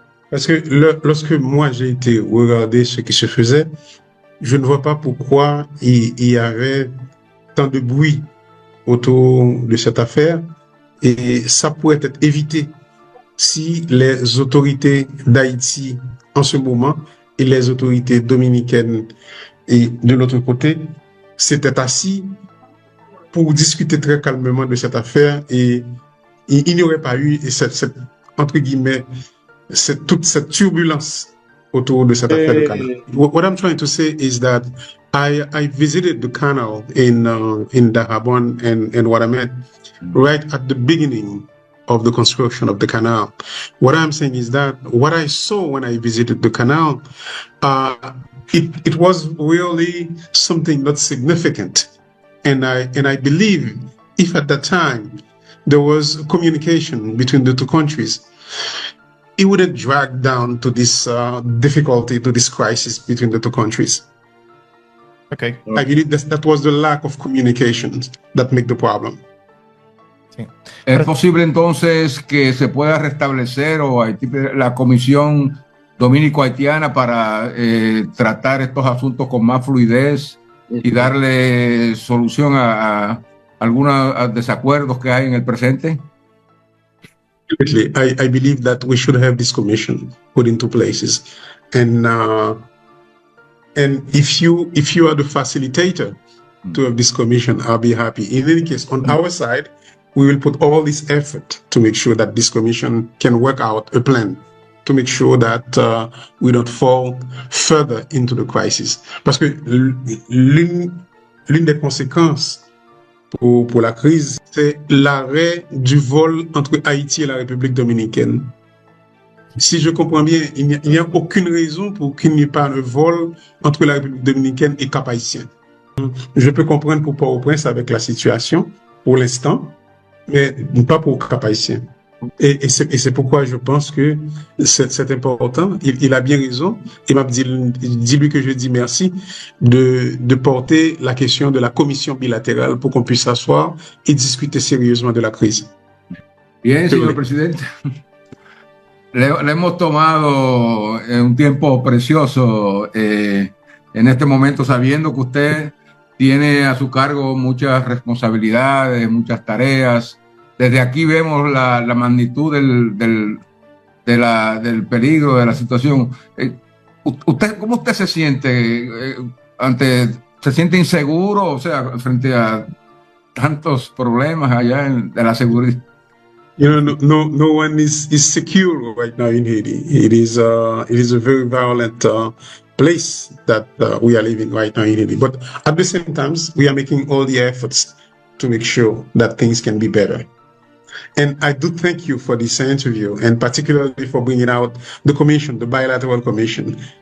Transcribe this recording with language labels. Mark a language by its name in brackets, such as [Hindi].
[French] Parce que lorsque moi j'ai été regarder ce qui se faisait, je ne vois pas pourquoi il y avait tant de bruit autour de cette affaire et ça pourrait être évité si les autorités d'Haïti en ce moment et les autorités dominicaines et de l'autre côté s'étaient assis pour discuter très calmement de cette affaire et il n'y aurait pas eu cette entre guillemets toute cette turbulence autour de cette affaire de canal. [English] What I'm trying to say is that I visited the canal in Dajabon and Waramet right at the beginning of the construction of the canal. What I'm saying is that what I saw when I visited the canal, it was really something not significant, and I believe if at that time there was communication between the two countries, it wouldn't drag down to this difficulty, to this crisis between the two countries. Okay. I believe that was the lack of communication that made the problem. [Spanish] Sí. ¿Es posible entonces que se pueda restablecer la comisión dominico-haitiana para tratar estos asuntos con más fluidez y darle solución a algunos desacuerdos que hay en el presente? [English] I believe that we should have this commission put into places, and if you are the facilitator to have this commission, I'll be happy. In any case, on our side, we will put all this effort to make sure that this commission can work out a plan to make sure that we don't fall further into the crisis. [French] Parce que l'une des conséquences pour la crise, c'est l'arrêt du vol entre Haïti et la République dominicaine. Si je comprends bien, il n'y a aucune raison pour qu'il n'y ait pas un vol entre la République dominicaine et Cap-Haïtien. Je peux comprendre pour Port-au-Prince avec la situation, pour l'instant, mais pas pour Cap-Haïtien. Et c'est pourquoi je pense que c'est important. Il a bien raison. Il m'a dit lui que je dis merci de porter la question de la commission bilatérale pour qu'on puisse s'asseoir et discuter sérieusement de la crise. [Spanish] Bien, señor presidente. Le hemos tomado un tiempo precioso en este momento, sabiendo que usted tiene a su cargo muchas responsabilidades, muchas tareas. Desde aquí vemos la magnitud del peligro, de la situación. ¿Cómo usted se siente se siente inseguro, o sea, frente a tantos problemas allá de la seguridad? [English] You know, no one is secure right now in Haiti. It is a very violent place that we are living right now in Haiti. But at the same time, we are making all the efforts to make sure that things can be better. And I do thank you for this interview, and particularly for bringing out the commission, the bilateral commission.